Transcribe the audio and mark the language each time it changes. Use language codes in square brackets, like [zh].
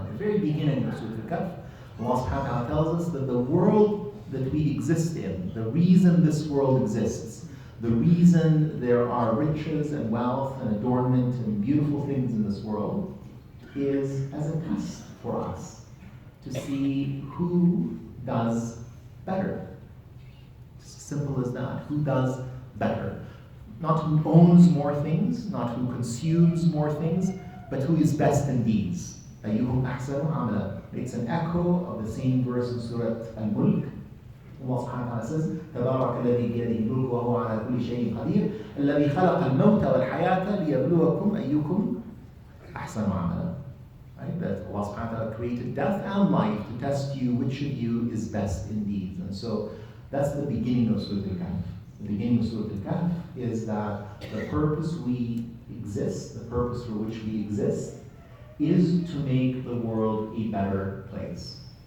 [en] At the very beginning of Surah Al-Kahf, Allah subhanahu wa ta'ala tells us that the world that we exist in, the reason this world exists, the reason there are riches and wealth and adornment and beautiful things in this world is as a test for us to see who does better. It's as simple as that. Who does better? Not who owns more things, not who consumes more things, but who is best in deeds. [ar] أَيُّهُمْ أَحْسَنُ عَمَلًا. [en] It's an echo of the same verse in Surah Al-Mulk. [ar] Allah subhanahu wa ta'ala says, تبارك الذي بيده الملك وهو على كل شيء قدير الذي خلق الموت والحياة ليبلوكم أيكم أحسن عملا. [en] Right? That Allah subhanahu wa ta'ala created death and life to test you which of you is best in deeds. And so that's the beginning of Surah Al-Kahf. The beginning of Surah Al-Kahf is that the purpose we exist, the purpose for which we exist, is to make the world a better place.